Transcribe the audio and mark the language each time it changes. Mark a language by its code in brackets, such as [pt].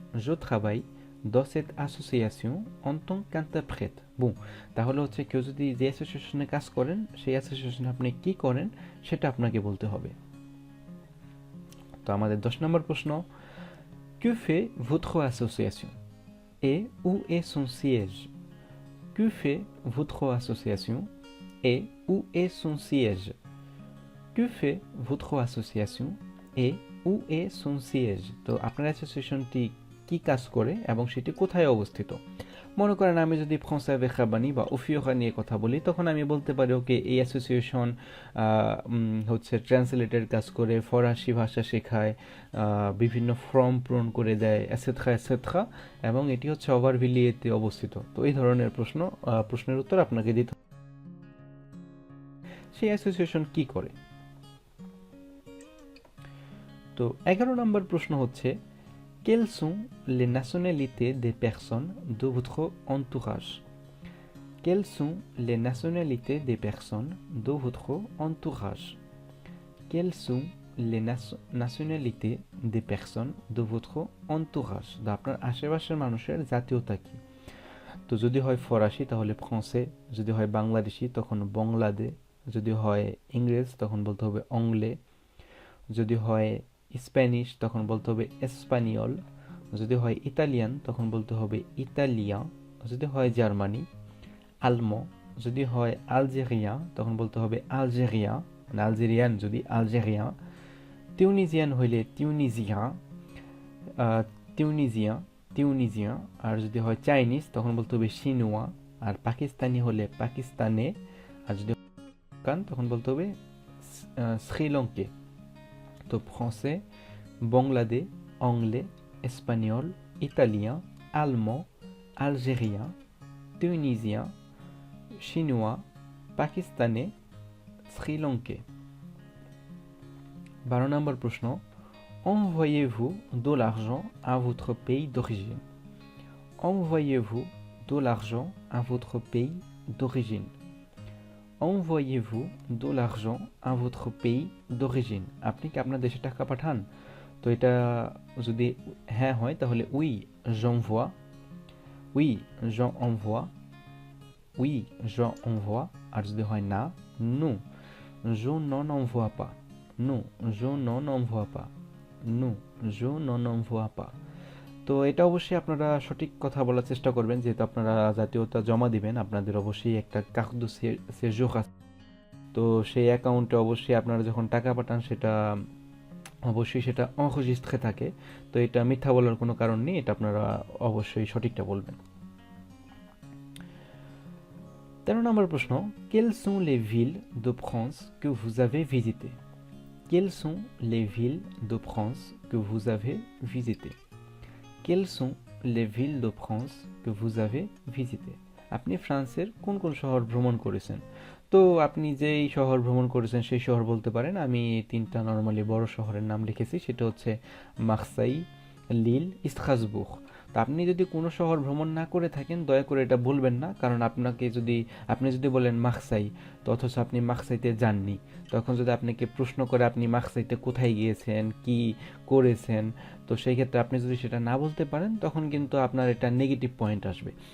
[fr] Je travaille dans cette association en tant qu'interprète। [bn] তাহলে হচ্ছে কেউ যদি যে অ্যাসোসিয়েশনে কাজ করেন সেই অ্যাসোসিয়েশনে আপনি কি করেন সেটা আপনাকে বলতে হবে। তো আমাদের 10 নম্বর প্রশ্ন [fr] Que fait votre association et où est son siège? Que fait votre association et où est son siège? Que fait votre association et où est son siège? [bn] তো আপনার অ্যাসোসিয়েশনটি কি কাজ করে এবং সেটি কোথায় অবস্থিত? মনে করেন আমি যদি ফ্রান্সে avec Rabbani বা ওফিওকা নিয়ে কথা বলি, তখন আমি বলতে পারি ওকে এই অ্যাসোসিয়েশন হচ্ছে ট্রান্সলেটের কাজ করে, ফরাসি ভাষা শেখায়, বিভিন্ন ফর্ম পূরণ করে দেয়, এসেট্রা এসেট্রা, এবং এটি হচ্ছে অভারভিলিয়েতে অবস্থিত। তো এই ধরনের প্রশ্নের উত্তর আপনাকে দিতে হবে। সেই অ্যাসোসিয়েশন কি করে? তো 11 নম্বর প্রশ্ন হচ্ছে, [fr] quelles sont les nationalités des personnes de votre entourage? Quelles sont les nationalités des personnes de votre entourage? Quelles sont les nationalités des personnes de votre entourage? [bn] আপনার আশেপাশের মানুষের জাতীয়তা কি? তো যদি হয় ফরাসি তাহলে ফ্রান্সে, যদি হয় বাংলাদেশি তখন বাংলাদে, যদি হয় ইংরেজ তখন বলতে হবে অংলে, যদি হয় স্প্যানিশ তখন বলতে হবে এসপানিয়ল, যদি হয় ইতালিয়ান তখন বলতে হবে ইতালিয়ান, যদি হয় জার্মানি আলমো, যদি হয় আলজেরিয়া তখন বলতে হবে আলজেরিয়া, মানে আলজেরিয়ান যদি আলজেরিয়া, টিউনিজিয়ান হইলে টিউনিজিয়া, টিউনিজিয়া টিউনিজিয়া, আর যদি হয় চাইনিজ তখন বলতে হবে সিনুয়া, আর পাকিস্তানি হলে পাকিস্তানে, আর যদি তখন বলতে হবে শ্রীলঙ্কে। তো ফ্রান্সে, বাংলাদে, অংলে, এসপানিয়ল, ইতালিয়ান, আলমো, আলজেরিয়া, টিউনিজিয়া, সিনুয়া, পাকিস্তানে, শ্রীলঙ্কে। 12 নম্বর প্রশ্ন, [fr] envoyez-vous de l'argent à votre pays d'origine? Envoyez-vous de l'argent à votre pays d'origine? Envoyez-vous de l'argent à votre pays d'origine? [bn] আপনি কি আপনার দেশে টাকা পাঠান? তো এটা যদি হ্যাঁ হয় তাহলে [fr] oui j'envoie, oui j'envoie, oui j'envoie, [bn] আর যদি হয় না [fr] non je n'en envoie pas, non je n'en envoie pas, non je n'en envoie pas। [bn] তো এটা অবশ্যই আপনারা সঠিক কথা বলার চেষ্টা করবেন, যেহেতু আপনারা জাতীয়তা জমা দিবেন, আপনাদের অবশ্যই একটা carte de séjour আছে। তো সেই অ্যাকাউন্টে অবশ্যই আপনারা যখন টাকা পাঠান সেটা অবশ্যই সেটা enregistré থাকে। তো এটা মিথ্যা বলার কোনো কারণ নেই, এটা আপনারা অবশ্যই সঠিকটা বলবেন। 13 নম্বর প্রশ্ন, [fr] quelles sont les villes de France que vous avez visitées? Quelles sont les villes de France que vous avez visitées? Quelles sont les villes de France que vous avez visitées? [bn] আপনি ফ্রান্সের কোন কোন শহর ভ্রমণ করেছেন? তো আপনি যেই শহর ভ্রমণ করেছেন সেই শহর বলতে পারেন। আমি 3টা নরমালি বড় শহরের নাম লিখেছি, সেটা হচ্ছে মার্সাই, লিল, স্ট্রাসবুর্গ। তো আপনি যদি কোনো শহর ভ্রমণ না করে থাকেন দয়া করে এটা বলবেন না, কারণ আপনি যদি বলেন মার্সাই তো অথচ আপনি মার্সাইতে যাননি, তখন যদি আপনাকে প্রশ্ন করে আপনি মার্সাইতে কোথায় গিয়েছেন, কি করেছেন, তো সেই ক্ষেত্রে আপনি যদি সেটা না বলতে পারেন তখন কিন্তু আপনার এটা নেগেটিভ পয়েন্ট আসবে।